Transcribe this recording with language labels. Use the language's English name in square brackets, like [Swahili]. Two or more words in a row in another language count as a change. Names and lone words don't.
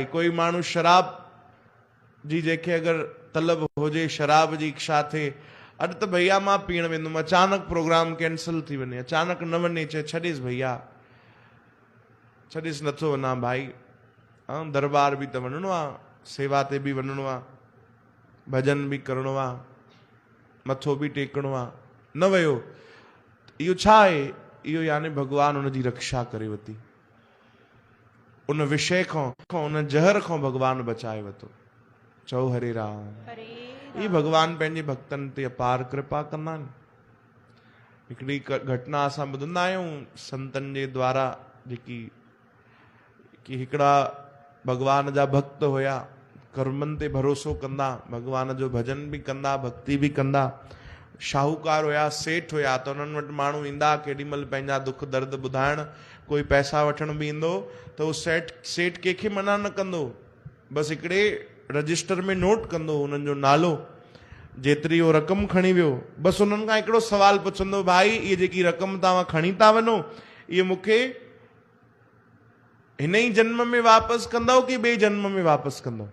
[Sindhi] कोई माण्हू शराब जी जंहिंखे अगरि तलब हुजे, शराब जी इच्छा थिए अॼु त भैया मां पीअण वेंदुमि, अचानक प्रोग्राम कैंसिल थी वञे, अचानक न वञे, चए छॾेसि भैया, छॾेसि नथो वञा भाई, दरबार बि त वञिणो आहे, सेवा ते बि वञिणो आहे, भजन बि करिणो आहे, मथो बि टेकणो आहे, न वियो। इहो छा आहे? इहो यानी भगवान उनजी रक्षा करे वरिती, उन विषय खां, उन जहर खां भगवान बचाए वरितो। चओ हरे राम। हरे ये भगवान पंहिंजे भक्तनि ते अपार कृपा कंदा आहिनि। हिकिड़ी घटना असां ॿुधंदा आहियूं संतनि जे द्वारा, जेकी कि हिकिड़ा भगवान जा भक्त हुया, कर्मनि ते भरोसो कंदा, भगवान जो भजन बि कंदा, भक्ति बि कंदा, शाहूकार हुया, सेठ हुया, त उन्हनि वटि माण्हू ईंदा केॾीमहिल पंहिंजा दुख दर्द ॿुधाइण, कोई पैसा वठण बि ईंदो त उहो सेठ कंहिंखे मना न कंदो, बसि हिकिड़े रजिस्टर में नोट कंदो उन्हनि जो नालो, जेतिरी उहो रक़म खणी वियो, बसि उन्हनि खां हिकिड़ो सवाल पुछंदो, भाई इहे जेकी रक़म तव्हां खणी था वञो, इहे मूंखे हिन ई जन्म में वापसि कंदव कि ॿिए जन्म में वापसि कंदव?